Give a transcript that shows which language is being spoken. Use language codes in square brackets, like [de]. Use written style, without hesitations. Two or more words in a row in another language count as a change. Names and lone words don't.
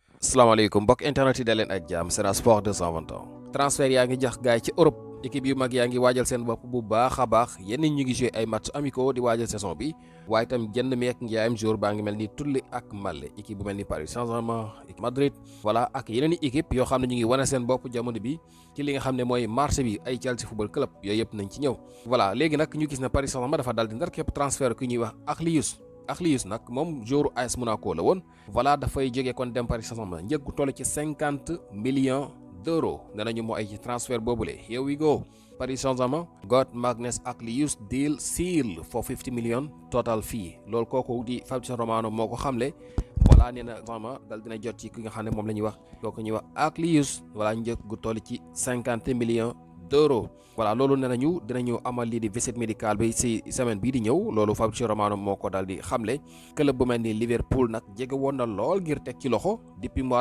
[wo] asalaamaaleykum mbokk internet yi da leen ak jàmm Sen Sport 221 transfert yaa ngi jax gaay ci Europe équipe yu mag yaa ngi waajal seen bopp bu baax a baax yenn ñu ngi joué ay [fr] match amicaux [wo] di waajal saison bi waaye itam jënd meek njaayam jour baa ngi mel ni tulli ak màlle équipe bu mel ni Paris Saint Germain équipe Madrid voilà ak yeneen i équipe yoo xam ne ñu ngi wane seen bopp jamono bi ci li nga xam ne mooy marché bi ay Chelsea football club yooyu yëpp nañ ci ñëw voilà léegi nag ñu gis ne Paris Saint Germain dafa dal di ndar képp transfert ku ñuy wax Aklius nag moom joueur AS Monaco la woon voilà dafay jógee kon dem Paris Saint-Germain njëg gu toll ci 50 [fr] millions d'euros [wo] nee nañu moo ay ci transfert boobule [en] here we go Paris Saint-Germain got Magnus Aklius deal seal for 50 millions total fee [wo] loolu kooku di Fabrizio Romano moo ko xamle voilà nee na vraiment dal dina jot ci ki nga xam ne moom la ñuy wax kooku ñuy wax Aklius voilà njëg gu toll ci 50 [fr] millions d'euros [wo] voilà loolu nee nañu dinañu amal lii di [fr] visite médicale [wo] bi ci semaine bii di ñëw loolu Fabrizio Romano moo ko daal di xamle club bu mel ni Liverpool nag jege woon na lool ngir teg ci loxo [fr] depuis mois de